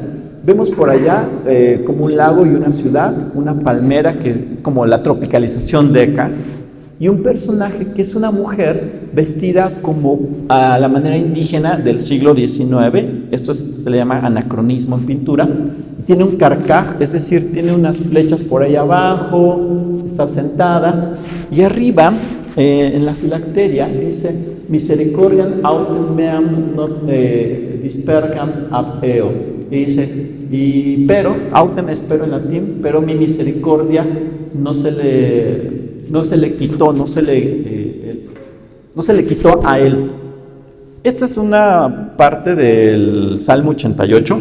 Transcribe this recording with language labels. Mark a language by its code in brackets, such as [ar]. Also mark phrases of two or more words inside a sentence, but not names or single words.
[es] Vemos por allá como un lago y una ciudad, una palmera, que como la tropicalización de acá, y un personaje que es una mujer vestida como a la manera indígena del siglo XIX. Esto se le llama anacronismo en pintura. Tiene un carcaj, es decir, tiene unas flechas por ahí abajo, está sentada, y arriba, en la filacteria, dice [la] misericordiam autem meam not dispergam ab eo. [es] Y dice, pero, autem es pero en latín, pero mi misericordia no se le quitó, no se le quitó a él. Esta es una parte del Salmo 88.